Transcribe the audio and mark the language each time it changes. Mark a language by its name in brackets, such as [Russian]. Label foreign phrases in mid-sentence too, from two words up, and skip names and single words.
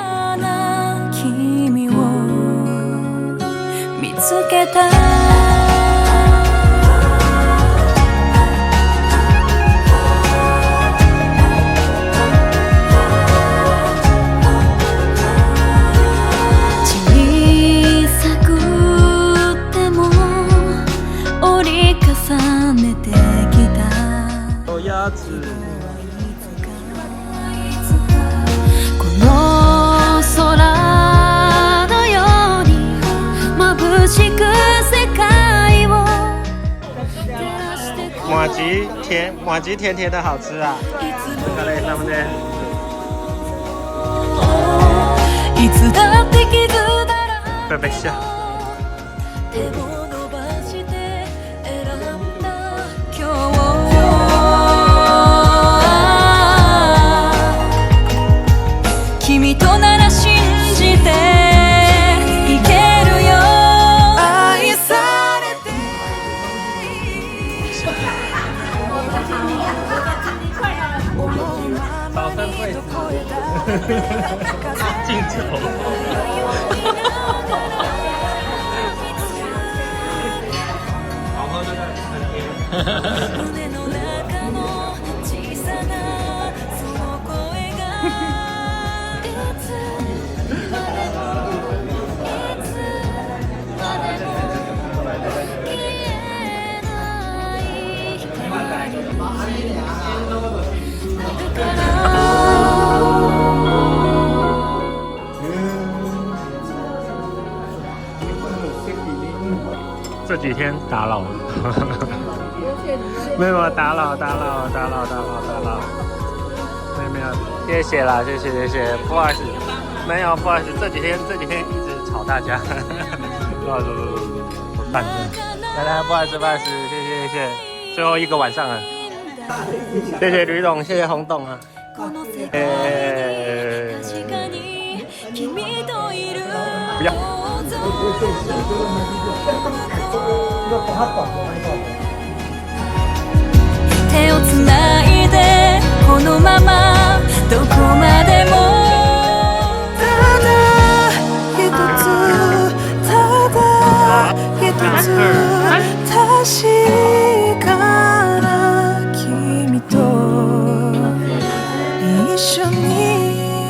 [Japanese] 君を見つけた小さくても折り重ねてきた [Chinese] 有鸭子 [Japanese] この空 [Chinese] 麻糬甜甜的好吃啊！这个嘞，他们的。贝贝笑。 [Japanese] 君となら信じていけるよ愛されて [Chinese] 早生贵子敬酒好喝就在 [Japanese] 胸の中の小さなその声がいつまでもいつまでも消えない [Chinese] 这几天打扰了，没有打扰，没有，谢谢啦，谢谢，不好意思，没有，不好意思，这几天一直吵大家，不，我淡定，来，不好意思，谢谢，最后一个晚上了，谢谢吕董，谢谢洪董啊，不要。 [Japanese] 手をつないでこのままどこまでもただ一つただ一つ確かな君と一緒に